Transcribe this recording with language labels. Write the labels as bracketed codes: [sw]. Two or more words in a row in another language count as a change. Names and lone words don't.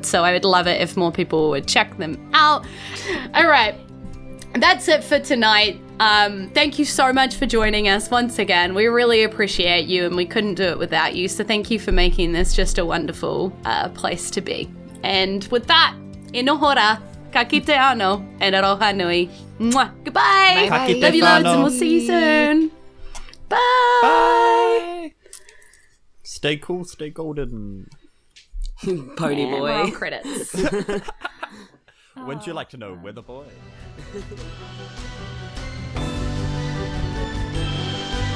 [en] So I would love it if more people would check them out. All right. That's it for tonight. Thank you so much for joining us once again. We really appreciate you and we couldn't do it without you. So thank you for making this just a wonderful place to be. And with that, [mi] e no hora, ka kite ano, and aroha nui. [en] Mwah. Goodbye. Bye. [mi] Ka kite [en] Love you loads whanau. and we'll see you soon. Bye. Bye. Stay cool, stay golden. Pony And we're on boy. credits. Wouldn't you like to know, Wither Boy?